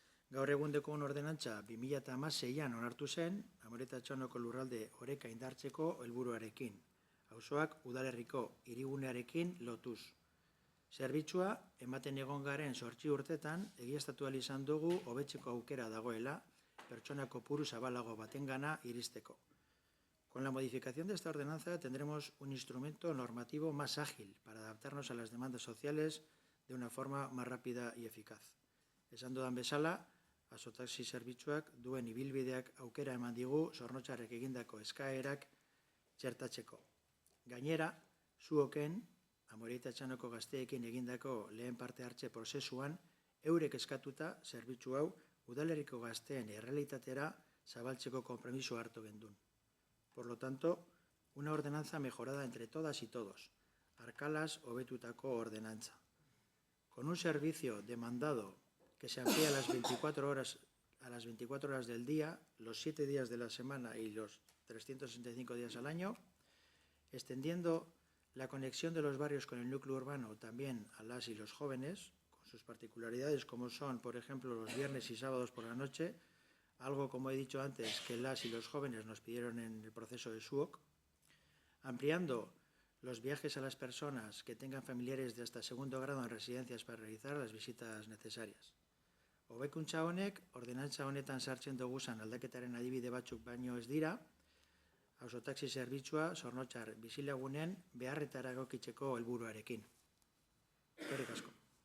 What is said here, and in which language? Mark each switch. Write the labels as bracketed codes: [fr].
[eu] Gaur egundeko ordenantza 2016an onartu zen, Amorebieta Etxanoko lurralde oreka indartzeko helburuarekin. Auzoak udalerriko hirigunearekin lotuz. Zerbitzua ematen egon garen 8 urtetan egiaztatu ahal izan dugu hobetzeko aukera dagoela, pertsona kopuru zabalago batengana iristeko. [es] Con la modificación de esta ordenanza tendremos un instrumento normativo más ágil para adaptarnos a las demandas sociales de una forma más rápida y eficaz. [eu] Esan dudan bezala, auzotaxi zerbitzuak duen ibilbideak aukera eman digu Zornotzarrek egindako eskaerak txertatzeko. Gainera, zuoken, Amorebieta Etxanoko gazteekin egindako lehen parte hartze prozesuan, eurek eskatuta zerbitzu hau udalerriko gazteen errealitatera zabaltzeko konpromiso hartu gendun. [es] Por lo tanto, una ordenanza mejorada entre todas y todos, Arkalas hobetutako ordenantza. Con un servicio demandado que se amplía a las 24 horas del día, los 7 días de la semana y los 365 días al año, extendiendo la conexión de los barrios con el núcleo urbano también a las y los jóvenes, con sus particularidades como son, por ejemplo, los viernes y sábados por la noche, algo, como he dicho antes, que las y los jóvenes nos pidieron en el proceso de SUOC, ampliando los viajes a las personas que tengan familiares de hasta segundo grado en residencias para realizar las visitas necesarias. [eu] Hobekuntza honek, ordenantza honetan sartzen doguzan aldaketaren adibide batzuk baino ez dira, auzotaxi zerbitzua Zornotzar bizilagunen beharretara egokitzeko helburuarekin. Eskerrik asko.